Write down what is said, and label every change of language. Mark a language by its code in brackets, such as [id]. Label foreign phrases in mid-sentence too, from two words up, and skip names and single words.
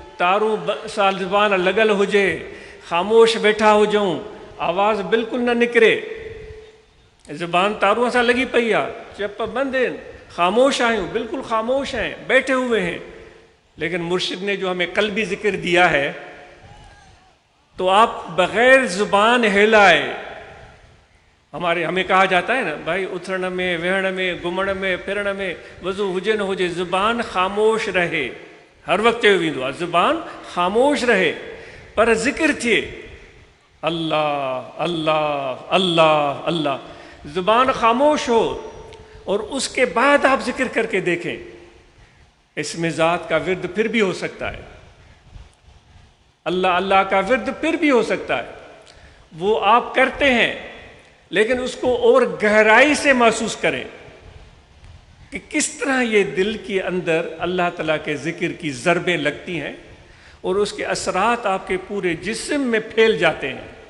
[sd] तारूं साल ज़ुबान लॻल हुजे, ख़ामोश वेठा हुजूं, आवाज़ बिल्कुलु न निकिरे, ज़ुबान तारूं सां लॻी पई आहे, चप बंदि आहिनि, खामोश आहियूं, [ur] بالکل خاموش ہیں، بیٹھے ہوئے ہیں، لیکن مرشد نے جو ہمیں قلبی ذکر دیا ہے، تو آپ بغیر زبان ہلائے، ہمیں کہا جاتا ہے نا بھائی, [sd] उथण में, वेहण में, घुमण में, फिरण में, वज़ू हुजे न हुजे, ज़ुबान खामोश रहे, हर वक्त चयो वेंदो आहे, ज़ुबान खामोश रहे, पर जिक्र थिए, अल्लाह अल्लाह अल्लाह अल्लाह, ज़ुबान खामोश हो [ur] اور اس کے بعد آپ ذکر کر کے دیکھیں، اس میں ذات کا ورد پھر بھی ہو سکتا ہے، اللہ اللہ کا ورد پھر بھی ہو سکتا ہے، وہ آپ کرتے ہیں، لیکن اس کو اور گہرائی سے محسوس کریں کہ کس طرح یہ دل کے اندر اللہ تعالیٰ کے ذکر کی ضربیں لگتی ہیں اور اس کے اثرات آپ کے پورے جسم میں پھیل جاتے ہیں.